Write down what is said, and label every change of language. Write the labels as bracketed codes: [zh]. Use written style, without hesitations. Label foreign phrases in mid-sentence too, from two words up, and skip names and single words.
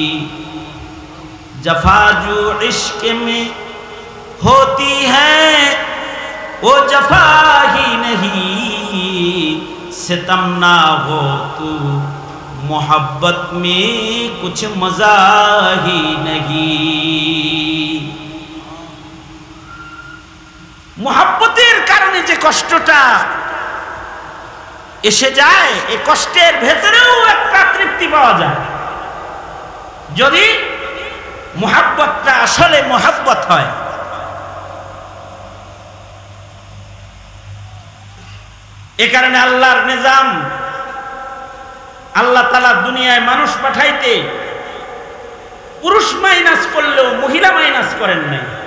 [ur] جفا جو عشق میں ہوتی ہے وہ جفا ہی نہیں، ستم نہ ہو تو محبت میں کچھ مزا ہی نہیں. [bn] মোহাব্বতের কারণে যে কষ্টটা এসে যায় এ কষ্টের ভেতরেও একটা তৃপ্তি পাওয়া যায় যদি मोहब्बतটা আসলে मोहब्बत হয়। এ কারণে আল্লাহর নিজাম আল্লাহ তাআলা দুনিয়ায় মানুষ পাঠাইতে পুরুষ মাইনাস করলেও মহিলা মাইনাস করেন নাই।